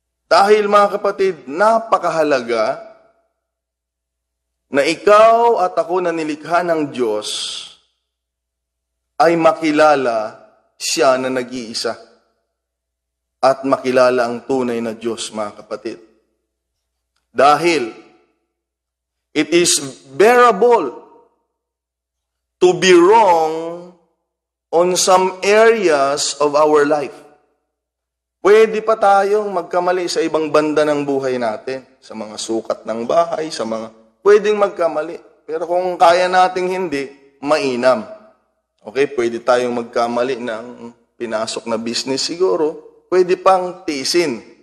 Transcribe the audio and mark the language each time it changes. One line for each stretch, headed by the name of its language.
Filipino: Dahil, mga kapatid, napakahalaga na ikaw at ako na nilikha ng Diyos ay makilala siya na nag-iisa at makilala ang tunay na Diyos, mga kapatid.
English: Dahil it is bearable to be wrong on some areas of our life.
Filipino: Pwede pa tayong magkamali sa ibang banda ng buhay natin, sa mga sukat ng bahay, sa mga pwedeng magkamali. Pero kung kaya nating hindi, mainam. Okay, pwede tayong magkamali ng pinasok na business siguro, pwede pang tiisin.